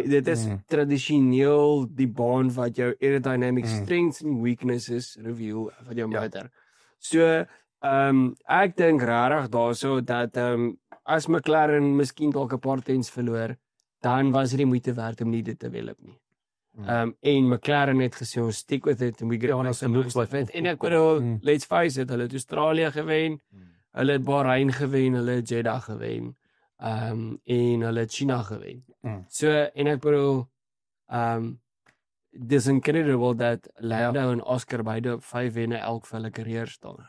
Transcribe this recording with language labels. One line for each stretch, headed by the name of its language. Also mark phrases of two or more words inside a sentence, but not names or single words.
Afrikaans: dit is tradisioneel die baan wat jou
English: aerodynamic strengths
Afrikaans: en
English: weaknesses reveal
Afrikaans: van jou motor. So ek dink regtig daarso dat as McLaren miskien dalk 'n paar tens verloor, dan was dit nie moeite werd om nie dit te develop nie. En McLaren het gesê ons
English: stick with it and we get on us and looks like it.
Afrikaans: En ek bedoel,
English: let's face it,
Afrikaans: hulle het Australië gewen, hulle het Bahrein gewen, hulle het Jeddah gewen. En hulle het China gewen. So en ek bedoel dis incredible dat Lando en Oscar beide 5 wenne elk vir hulle karier staan.